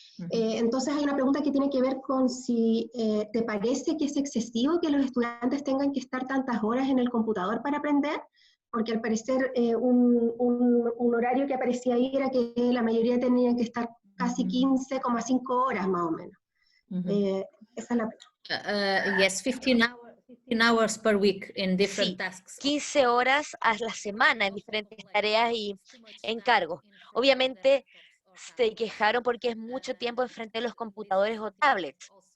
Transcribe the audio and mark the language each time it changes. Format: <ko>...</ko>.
<es>Entonces hay una pregunta que tiene que ver con si te parece que es excesivo que los estudiantes tengan que estar tantas horas en el computador para aprender, porque al parecer un horario que aparecía ahí era que la mayoría tenían que estar casi 15,5 horas más o menos. Esa es la pregunta.</es> <en>Yes, 15 hours per week in different</en> <es>Sí,</es> <en>tasks.</en> <es>15 horas a la semana en diferentes tareas y encargos. Obviamente se quejaron porque es mucho tiempo enfrente de los computadores o tablets.</es>